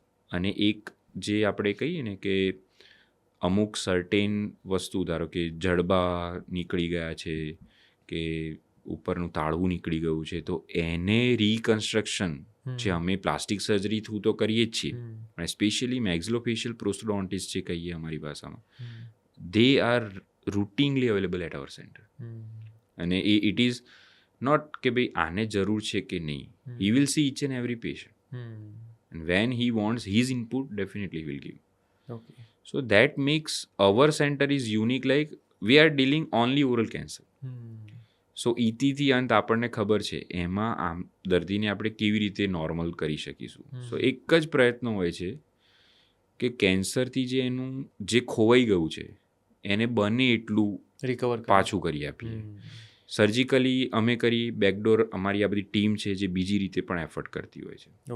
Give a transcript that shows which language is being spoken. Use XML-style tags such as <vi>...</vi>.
<gu>અને એક જે આપણે કહીએ ને કે અમુક સર્ટેન વસ્તુ, ધારો કે જડબા નીકળી ગયા છે કે ઉપરનું તાળવું નીકળી ગયું છે, તો એને રિકન્સ્ટ્રક્શન જે અમે પ્લાસ્ટિક સર્જરી થ્રુ તો કરીએ જ છીએ, અને સ્પેશિયલી મેક્ઝિલોફેશિયલ પ્રોસ્ટોડોન્ટિસ્ટ જે કહીએ અમારી ભાષામાં,</gu> <en>They are routinely available at our center. અને એ it is not</en> <gu>કે ભાઈ આને જરૂર છે કે નહીં,</gu> <en>He will see each and every patient, and when he wants his input definitely he will give. Okay. So that makes our center is unique, like we are dealing only oral cancer.</en> <gu>સો ઇતિથી અંત આપણને ખબર છે એમાં આમ દર્દીને આપણે કેવી રીતે નોર્મલ કરી શકીશું. સો એક જ પ્રયત્ન હોય છે કે કેન્સરથી જે એનું જે ખોવાઈ ગયું છે એને બને એટલું રિકવર પાછું કરી આપીએ. સર્જિકલી અમે કરી બેકડોર, અમારી આ બધી ટીમ છે જે બીજી રીતે પણ એફર્ટ કરતી હોય છે.</gu>